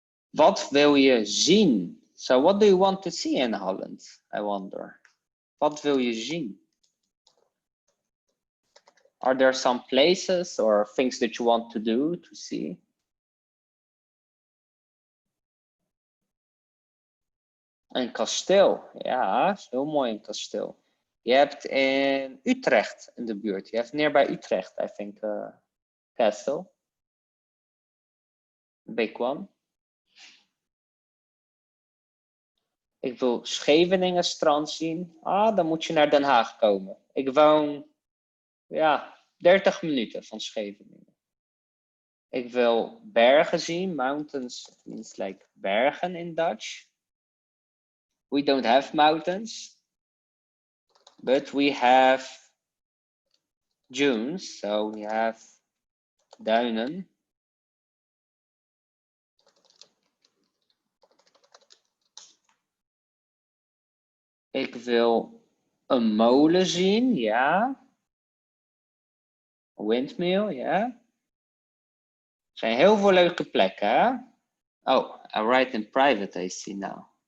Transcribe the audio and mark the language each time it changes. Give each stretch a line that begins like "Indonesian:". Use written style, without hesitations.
Dutch: Wat wil je zien?
English: So what do you want to see in Holland? I wonder.
Dutch: Wat wil je zien?
English: Are there some places or things that you want to do, to see?
Dutch: Een kasteel, ja, is heel mooi een kasteel. Je hebt in Utrecht in de buurt. Je hebt
English: nearby Utrecht, I think, castle. Big one.
Dutch: Ik wil Scheveningen strand zien. Ah, dan moet je naar Den Haag komen. Ik woon, ja, 30 minuten van Scheveningen. Ik wil bergen zien.
English: Mountains means like bergen in Dutch. We don't have mountains, but we have dunes. So we have duinen.
Dutch: Ik wil een molen zien, ja.
English: Windmill, ja.
Dutch: Er zijn heel veel leuke plekken, hè?
English: Oh, I write in private, I see now.